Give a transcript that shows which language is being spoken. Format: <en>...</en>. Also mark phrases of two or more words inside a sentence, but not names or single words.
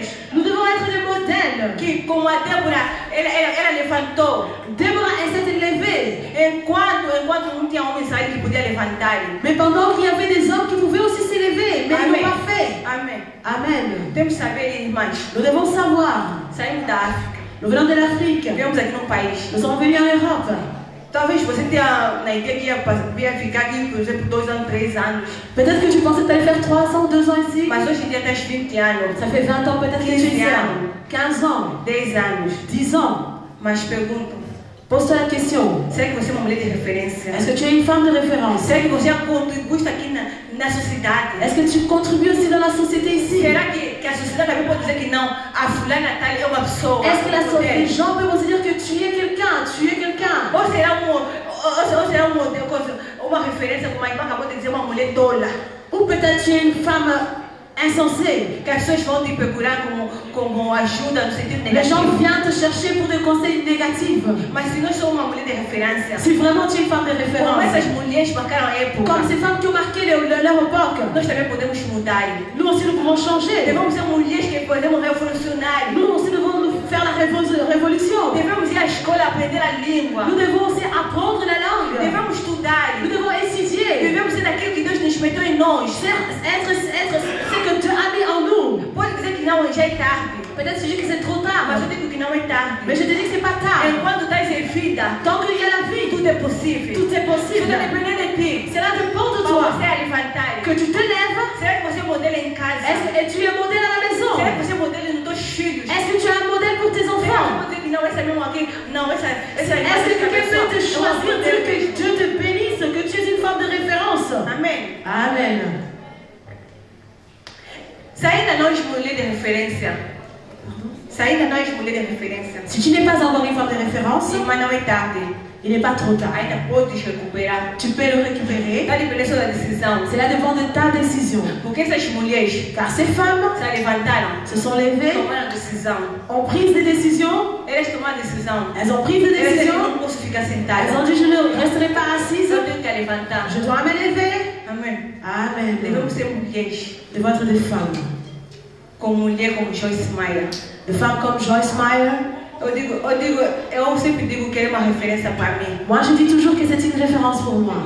<fr>Nous devons être des modèles.</fr> <pt>Que como a Débora, ela levantou.</pt> <fr>Déborah, elle s'est levée.</fr> <pt>Enquanto não tinha homem Israel que podia levantar.</pt> <fr>Mais pendant qu'il y avait des hommes qui pouvaient aussi s'élever, mais ils</fr> <pt>Amém.</pt> <fr>n'ont pas fait.</fr> <pt>Amém.</pt> <fr>Amen.</fr> <pt>Temos que saber, irmãs.</pt> <fr>Nous devons savoir.</fr> <pt>Saímos da África.</pt> <fr>Nous venons de l'Afrique.</fr> <pt>Viemos aqui num país.</pt> <fr>Nous sommes venus en Europe.</fr> <pt>Talvez você tenha na ideia que ia ficar aqui, por exemplo, 2 anos, 3 anos.</pt> <fr>Peut-être que tu pensais que tu allais faire 3 ans, 2 ans ici.</fr> <pt>Mas hoje em dia tens 20 anos,</pt> <fr>Ça fait 20 ans peut-être que tu es ici. 15 ans,</fr> <pt>10 anos.</pt> <fr>10 ans.</fr> <pt>Mas pergunto,</pt> <fr>Pose-toi la question.</fr> <pt>será que você é uma mulher de referência?</pt> <fr>Est-ce que tu es une femme de référence?</fr> <pt>Será que você contribui aqui na sociedade?</pt> <fr>Est-ce que tu contribues aussi dans la société ici?</fr> <pt>Será que a sociedade também pode dizer que não, a fulana tal é uma pessoa?</pt> <fr>Est-ce que les</fr> <pt>mulher?</pt> <fr>gens peuvent aussi dire que tu es quelqu'un? Tu es quelqu'un?</fr> <pt>Ou será uma referência, como a irmã acabou de dizer, uma mulher tola?</pt> <fr>Ou peut-être tu es une femme insensée?</fr> <pt>Que as pessoas vão te procurar como ajuda no sentido</pt> <fr>Les gens</fr> <pt>negativo.</pt> <fr>viennent te chercher pour des conseils négatifs.</fr> <pt>Mas se nós somos uma mulher de referência,</pt> <fr>Si vraiment tu es une femme de</fr> <pt>como</pt> <fr>référence,</fr> <pt>essas mulheres marcaram a época,</pt> <fr>comme ces femmes qui ont marqué leur époque,</fr> <pt>nós também podemos mudar.</pt> <fr>nous aussi nous pouvons changer.</fr> <pt>Devemos ser mulheres que podemos revolucionar.</pt> <fr>Nous aussi devons nous faire la révolution.</fr> <pt>Devemos ir à escola aprender a língua.</pt> <fr>Nous devons aussi apprendre la langue.</fr> <pt>Devemos estudar</pt> <fr>un ange. C'est que Dieu a mis en nous.</fr> <pt>Pode dizer que não, já é tarde.</pt> <fr>Peut-être c'est juste que c'est trop tard.</fr> <pt>Mas eu digo que não é tarde.</pt> <fr>Mais je te dis que c'est pas tard.</fr> <pt>Enquanto estás em vida,</pt> <fr>Tant qu'il y a la vie,</fr> <pt>tudo é possível.</pt> <fr>tout est possible.</fr> <pt>Tudo depende de ti.</pt> <fr>Cela dépend de</fr> <pt>Para</pt> <fr>toi.</fr> <pt>você levantar.</pt> <fr>Que tu te lèves.</fr> <pt>Será que você é modelo em casa?</pt> <fr>Et tu es modèle à la maison.</fr> <pt>Será que você é modelo nos teus filhos?</pt> <fr>Est-ce que tu es un modèle pour tes enfants?</fr> <pt>Será que não, essa mesmo aqui, não, essa</pt> <fr>Est-ce que quelqu'un peut te choisir, dire que Dieu te bénisse, que tu es une femme de référence?</fr> <pt>Amém.</pt> <fr>Amen.</fr> <pt>Se ainda nós mulheres de referência, se ainda nós mulheres de referência,</pt> <fr>Si tu n'es pas encore une femme de référence,</fr> <pt>mas não é tarde.</pt> <fr>il n'est pas trop tard.</fr> <pt>Ainda podes recuperar.</pt> <fr>Tu peux le récupérer.</fr> <pt>Está dependendo da decisão.</pt> <fr>Cela dépend de ta décision.</fr> <pt>Porque essas mulheres</pt> <fr>Car ces femmes</fr> <pt>se levantaram,</pt> <fr>se sont levées,</fr> <pt>tomaram decisão.</pt> <fr>ont pris des décisions,</fr> <pt>Elas tomaram decisão.</pt> <fr>elles ont pris des</fr> <pt>Elas</pt> <fr>décisions,</fr> <pt>não posso ficar</pt> <fr>elles</fr> <pt>sentada.</pt> <fr>ont dit je ne resterai pas assise,</fr> <pt>Eu tenho que levantar.</pt> <fr>je dois me lever.</fr> <pt>Amém.</pt> <fr>Amen.</fr> <pt>Devemos ser mulheres.</pt> <fr>Devons être des femmes.</fr> <pt>Com mulher como Joyce Meyer.</pt> <fr>Des femmes comme Joyce Meyer.</fr> <pt>Eu sempre digo que ele é uma referência para mim.</pt> <fr>Moi je dis toujours que c'est une référence pour moi.</fr>